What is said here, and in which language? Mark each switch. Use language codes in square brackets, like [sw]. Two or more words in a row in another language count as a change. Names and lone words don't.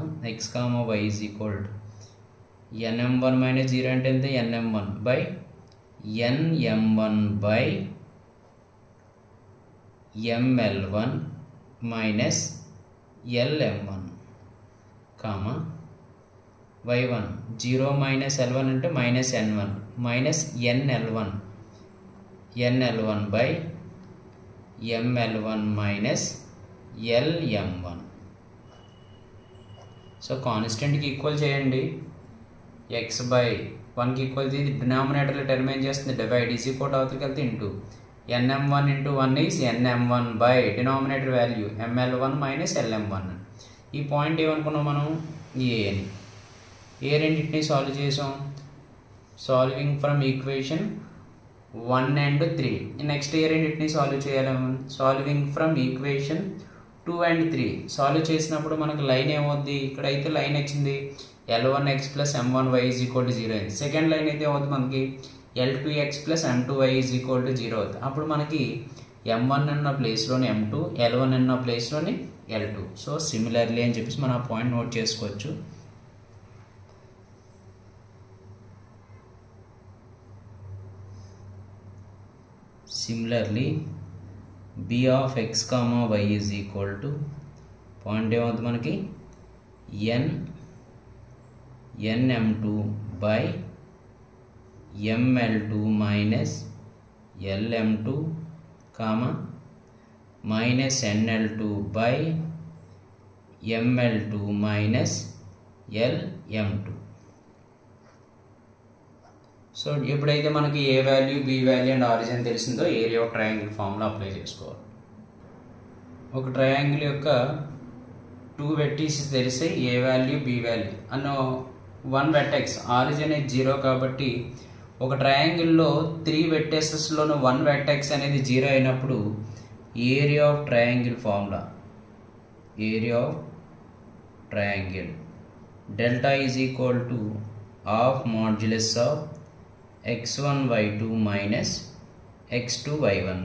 [en] x, y is equal to nm1 minus 0 [te] అంటే ఎంత [en] nm1 by nm1 by ml1 minus lm1 కామా y1 0 minus l1 అంటే minus n1 minus nl1 by ml1 minus lm1. [te] సో [en] constantki equal [te] చేయండి. x by 1కి ఈక్వల్ చేసి [en] denominatorlo term [te] ఏం చేస్తుంది, [en] divide, is equal [te] అవతలకి వెళ్తే ఇంటూ [en] nm1 into 1 is nm1 by denominator value [te] ml1 minus lm1. ఈ పాయింట్ ఏమనుకున్నాం మనం, ఏ రెండింటిని సాల్వ్ చేసాం, [en] solving from equation 1 and 3. [te] నెక్స్ట్ ఏ రెండింటిని సాల్వ్ చేయాలి, [en] solving from equation 2 and 3. [te] సాల్వ్ చేసినప్పుడు మనకు లైన్ ఏమవుద్ది, ఇక్కడైతే లైన్ వచ్చింది [en] L1x plus M1y is equal to 0 [te] అయింది. [en] second line [te] అయితే అవుతుంది మనకి [en] L2x plus M2y is equal to 0 [te] అవుతుంది. అప్పుడు మనకి M1 అన్న ప్లేస్లోని M2, L1 అన్న ప్లేస్లోని L2. [en] so similarly [te] అని చెప్పేసి మనం ఆ పాయింట్ నోట్ చేసుకోవచ్చు. సిమిలర్లీ [en] b of x, y is equal to [te] పాయింట్ ఏమవుతుంది మనకి [en] nm2 by ml2 minus lm2 comma minus nl2 by ml2 minus lm2. [te] సో ఎప్పుడైతే మనకి [en] A value, B value and origin [te] తెలిసిందో [en] area of triangle formula apply [te] చేసుకోవాలి. ఒక ట్రయాంగిల్ యొక్క 2 వెర్టిసెస్ తెలిస్తే [en] A value, B value [te] అన్న 1 వెర్టెక్స్, ఆరిజిన్ అనేది 0 కాబట్టి ఒక ట్రయాంగిల్లో 3 వెర్టెక్సెస్లోనూ 1 వెర్టెక్స్ అనేది 0 అయినప్పుడు [en] area of triangle formula, area of triangle delta is equal to half modulus of x1 y2 [te] మైనస్ [en] x2 y1.